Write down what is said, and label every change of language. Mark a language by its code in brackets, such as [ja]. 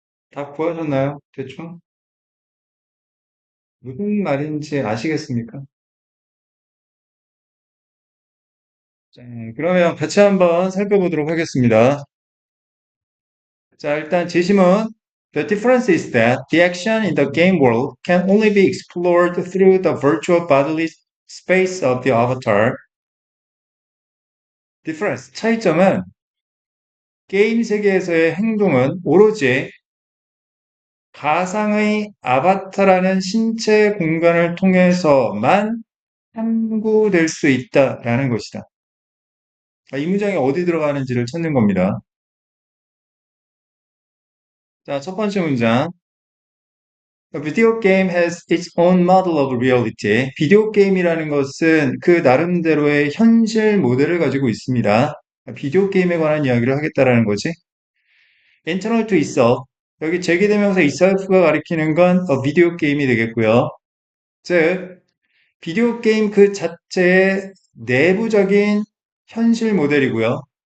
[ko] 다 보여줬나요? 대충? 무슨 말인지 아시겠습니까? 자, 그러면 같이 한번 살펴보도록 하겠습니다. 자, 일단 제시문. [en] The difference is that the action in the game world can only be explored through the virtual bodily space of the avatar. [ko] Difference, 차이점은 게임 세계에서의 행동은 오로지 가상의 아바타라는 신체 공간을 통해서만 탐구될 수 있다라는 것이다. 이 문장이 어디 들어가는지를 찾는 겁니다. 자, 첫 번째 문장. [en] A video game has its own model of reality. [ko] 비디오 게임이라는 것은 그 나름대로의 현실 모델을 가지고 있습니다. 비디오 게임에 관한 이야기를 하겠다라는 거지. [en] Internal to itself. [ko] 여기 제기대명사 itself가 가리키는 건 비디오 게임이 되겠고요. 즉, 비디오 게임 그 자체의 내부적인 현실 모델이고요.